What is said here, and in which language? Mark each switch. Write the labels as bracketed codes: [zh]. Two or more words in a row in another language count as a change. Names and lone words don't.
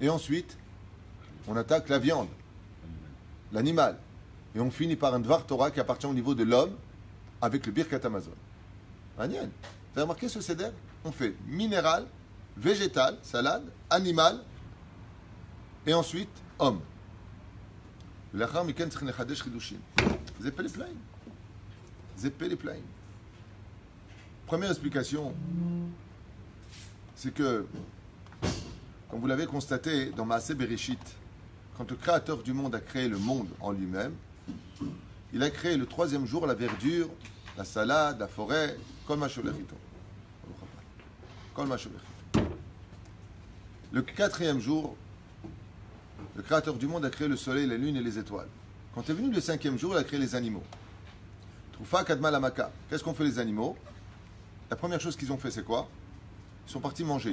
[fr] Et ensuite, on attaque la viande, l'animal. Et on finit par un [he] דבר תורה [fr] qui appartient au niveau de l'homme avec le [he] ברכת המזון. [fr] Magnifique. Vous avez remarqué ce céder? On fait minéral, végétal, salade, animal, et ensuite homme. [he] לאחר מכן צריכים לחדש חידושים. זה פלא פלאים. זה פלא פלאים. [fr] Première explication, c'est que, comme vous l'avez constaté dans [he] מעשה בראשית, [fr] quand le Créateur du monde a créé le monde en lui-même, il a créé le troisième jour la verdure, la salade, la forêt, [he] כל מה שהולך איתו. כל מה שהולך איתו. [fr] Le quatrième jour, le Créateur du monde a créé le soleil, la lune et les étoiles. Quand est venu le cinquième jour, il a créé les animaux. [he] תרופה קדמה למכה. [fr] Qu'est-ce qu'ont fait les animaux? La première chose qu'ils ont fait, c'est quoi? Ils sont partis manger.